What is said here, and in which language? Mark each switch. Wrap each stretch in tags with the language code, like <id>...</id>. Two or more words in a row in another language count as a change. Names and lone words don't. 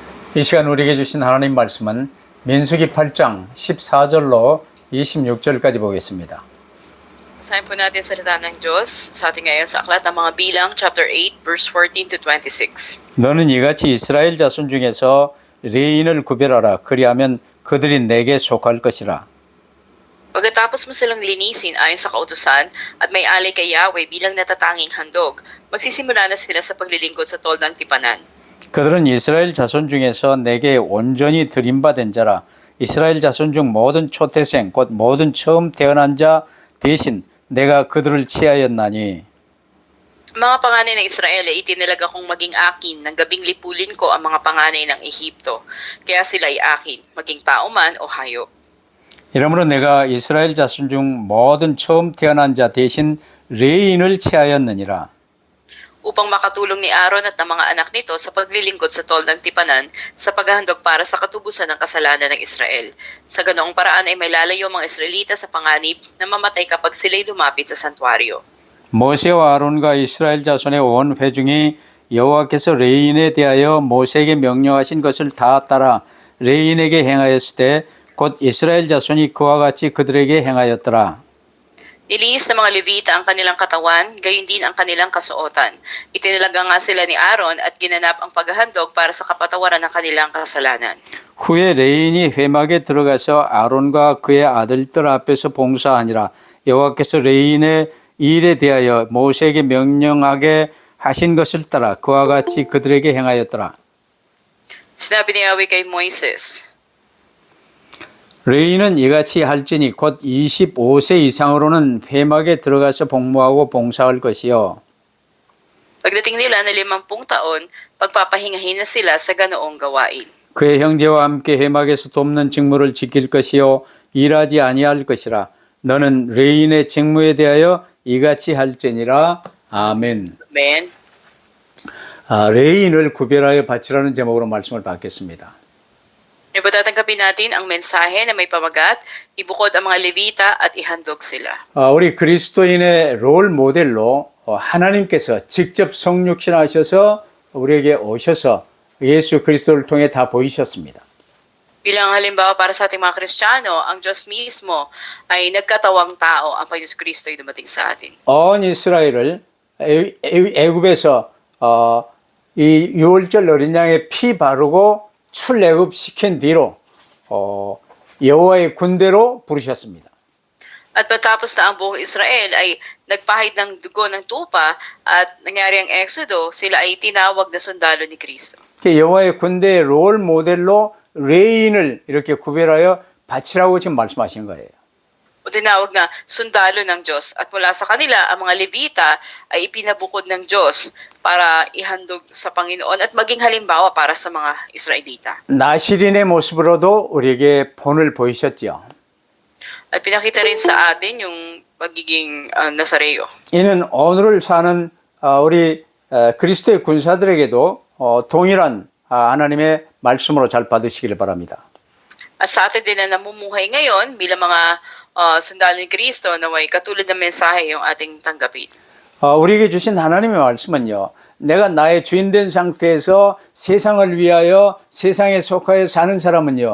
<ko>이 시간 우리에게 주신 하나님 말씀은 민수기 8장 14절로 26절까지 보겠습니다.</ko> <tl>Basahin po natin salita ng Diyos sa ating ngayon sa Aklat ng Mga Bilang,</tl> <en>chapter 8, verse 14 to 26.</en> <ko>너는 이같이 이스라엘 자손 중에서 레인을 구별하라. 그리하면 그들이 내게 속할 것이라.</ko> <tl>Pagkatapos mo silang linisin ayon sa kautusan at may alay kay Yahweh bilang natatanging handog, magsisimula na sila sa paglilingkod sa tol ng tipanan.</tl> <ko>그들은 이스라엘 자손 중에서 내게 온전히 드림받은 자라. 이스라엘 자손 중 모든 초태생 곧 모든 처음 태어난 자 대신 내가 그들을 취하였나니.</ko> <tl>Ang mga panganay ng Israel ay itinilaga kong maging akin ng gabing lipulin ko ang mga panganay ng Ehipto. Kaya sila ay akin, maging tao man o hayop.</tl> <ko>이러므로 내가 이스라엘 자손 중 모든 처음 태어난 자 대신 레인을 취하였느니라.</ko> <tl>Upang makatulong ni Aaron at ng mga anak nito sa paglilingkod sa tol ng tipanan sa paghahandog para sa katubusan ng kasalanan ng Israel. Sa ganoong paraan ay may lalayo ang mga Israelita sa panganib na mamatay kapag sila'y lumapit sa santuario.</tl> <ko>모세와 아론과 이스라엘 자손의 온 회중이 여호와께서 레인에 대하여 모세에게 명령하신 것을 다 따라 레인에게 행하였을 때 곧 이스라엘 자손이 그와 같이 그들에게 행하였더라.</ko> <tl>Nilinis ng mga Levita ang kanilang katawan, gayon din ang kanilang kasuotan. Itinilaga nga sila ni Aaron at ginanap ang paghahandog para sa kapatawaran ng kanilang kasalanan.</tl> <ko>후에 레인이 회막에 들어가서 아론과 그의 아들들 앞에서 봉사하니라. 여호와께서 레인의 일에 대하여 모세에게 명령하게 하신 것을 따라 그와 같이 그들에게 행하였더라.</ko> <tl>Sinabi ni Yahweh kay Moises,</tl> <ko>레인은 이같이 할지니 곧 25세 이상으로는 회막에 들어가서 복무하고 봉사할 것이요.</ko> <tl>pagdating nila na 50 taon, pagpapahingahin na sila sa ganoong gawain.</tl> <ko>그의 형제와 함께 회막에서 돕는 직무를 지킬 것이요 일하지 아니할 것이라. 너는 레인의 직무에 대하여 이같이 할지니라. 아멘.</ko> <tl>Amen.</tl> <ko>레인을 구별하여 바치라는 제목으로 말씀을 받겠습니다.</ko> <tl>Ipatatanggapin natin ang mensahe na may pamagat, ibukod ang mga Levita at ihandog sila.</tl> <ko>우리 그리스도인의 롤 모델로 하나님께서 직접 성육신하셔서 우리에게 오셔서 예수 그리스도를 통해 다 보이셨습니다.</ko> <tl>Bilang halimbawa para sa ating mga Kristiyano, ang Diyos mismo ay nagkatawang tao, ang Panginoon Kristo ay dumating sa atin.</tl> <ko>온 이스라엘을 애굽에서 이 유월절 어린 양의 피 바르고 출애굽시킨 뒤로 여호와의 군대로 부르셨습니다.</ko> <tl>At patapos na ang buong Israel ay nagpahid ng dugo ng tupa at nangyari ang Exodo, sila ay tinawag na sundalo ni Kristo.</tl> <ko>여호와의 군대의 롤 모델로 레인을 이렇게 구별하여 바치라고 지금 말씀하신 거예요.</ko> <tl>O tinawag na sundalo ng Diyos. At mula sa kanila, ang mga Levita ay ipinabukod ng Diyos para ihandog sa Panginoon at maging halimbawa para sa mga Israelita.</tl> <ko>나시린의 모습으로도 우리에게 본을 보이셨죠.</ko> <tl>At pinakita rin sa atin yung pagiging Nazareo.</tl> <ko>이는 오늘을 사는 우리 그리스도의 군사들에게도 동일한 하나님의 말씀으로 잘 받으시기를 바랍니다.</ko> <tl>At sa atin din na namumuhay ngayon bilang mga sundalo ni Kristo na may katulad ng mensahe yung ating tanggapin.</tl> <ko>우리에게 주신 하나님의 말씀은요. 내가 나의 주인된 상태에서 세상을 위하여 세상에 속하여 사는 사람은요.</ko>